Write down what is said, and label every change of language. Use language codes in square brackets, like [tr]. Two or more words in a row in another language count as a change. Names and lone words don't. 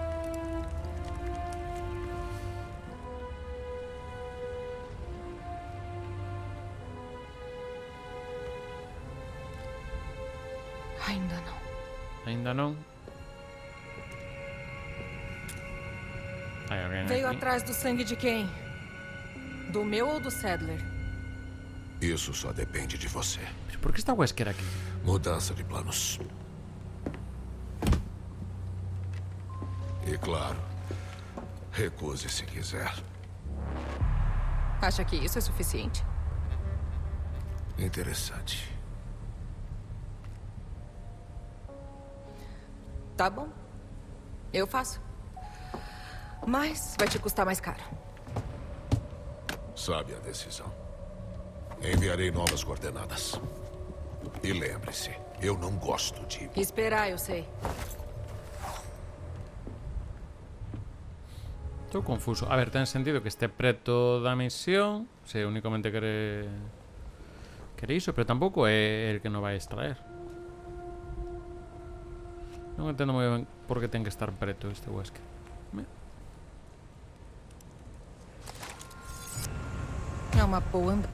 [pt] Ainda não. [gl] Ainda non. Hai alguén [pt] Veio [gl] aquí. [pt] atrás do sangue de quem? Do meu ou do Sadler? Isso só depende de você. [gl] Pero por que está Wesker aquí? [pt] Mudança de planos. E claro, recuse se quiser. Acha que isso é suficiente? Interessante. Tá bom. Eu faço. Mas vai te custar mais caro. Sabe a decisão. Enviarei novas coordenadas. E lembre-se, eu não gosto de... Esperar, eu sei. [gl] Estou confuso. A ver, ten sentido que este preto da misión. Se únicamente quere iso, pero tampouco é el que non vai extraer. Non entendo moi ben por que ten que estar preto este Wesker. [pt] É uma boa anda.